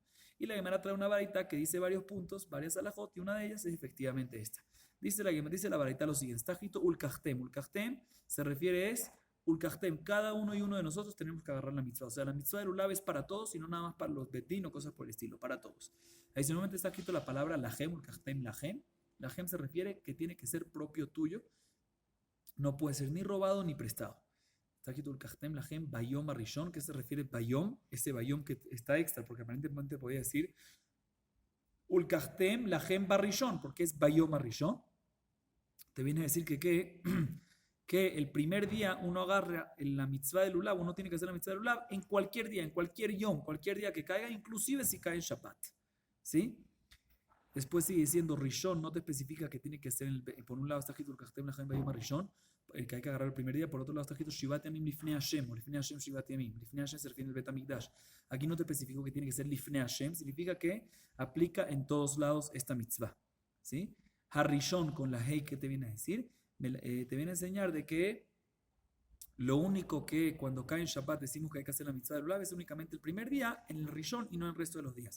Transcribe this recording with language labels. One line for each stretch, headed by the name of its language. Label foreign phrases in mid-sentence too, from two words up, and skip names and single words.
Spanish: Y la Gemara trae una varita que dice varios puntos, varias alajot, y una de ellas es efectivamente esta. Dice la varita lo siguiente, está escrito ulkachtem. Ulkachtem se refiere es, ulkachtem, cada uno y uno de nosotros tenemos que agarrar la mitzvah. O sea, la mitzvah del lulav es para todos y no nada más para los betín o cosas por el estilo, para todos. Adicionalmente está escrito la palabra lahem,
Hebrew: ולקחתם לכם.
Spanish: Lahem se refiere que tiene que ser propio tuyo, no puede ser ni robado ni prestado. Está escrito
Hebrew: ולקחתם לכם ביום הראשון,
Spanish: que se refiere bayom, ese bayom que está extra, porque aparentemente podía decir
Hebrew: ולקחתם לכם בראשון,
Spanish: porque es
Hebrew: ביום הראשון.
Spanish: Te viene a decir que el primer día uno agarra la mitzvah del lulav, uno tiene que hacer la mitzvah del lulav en cualquier día, en cualquier yom, cualquier día que caiga, inclusive si cae en Shabbat. ¿Sí? Después sigue diciendo Rishon, no te especifica que tiene que ser, por un lado está escrito
Hebrew: ולקחתם לכם ביום הראשון,
Spanish: el que hay que agarrar el primer día. Por otro lado está escrito
Hebrew: שבעת ימים לפני השם,
Spanish: o
Hebrew: לפני השם שבעת ימים. לפני השם
Spanish: se refiere al Bet HaMikdash. Aquí no te especifico que tiene que ser
Hebrew: לפני השם,
Spanish: significa que aplica en todos lados esta mitzvah. ¿Sí? Harishon con la Hei, ¿qué te viene a decir? Te viene a enseñar de que lo único que cuando cae en Shabbat decimos que hay que hacer la mitzvah del Lulav es únicamente el primer día en el Rishon y no en el resto de los días.